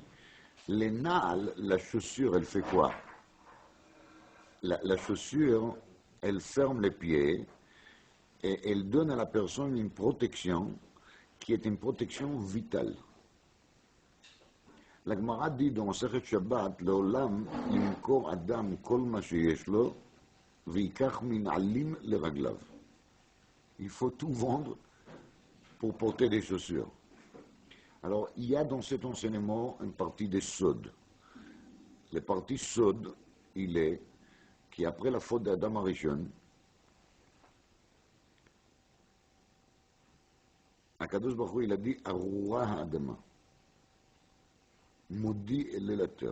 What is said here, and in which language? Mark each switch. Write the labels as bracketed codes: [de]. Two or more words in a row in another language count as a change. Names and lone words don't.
[fr] Les naal, la chaussure, elle fait quoi? La chaussure, elle ferme les pieds et elle donne à la personne une protection qui est une protection vitale. La Gemara dit dans Masechet Shabbat, [he] לעולם ימכור אדם כל מה שיש לו ויקח מנעלים לרגליו. [fr] Il faut tout vendre pour porter des chaussures. Alors, il y a dans cet enseignement une partie des sods. La partie sod, il est qu'après la faute d'Adam Arishon, Akadosh Baruch Hu, il a dit [he] ארורה האדמה, [fr] maudit est la terre.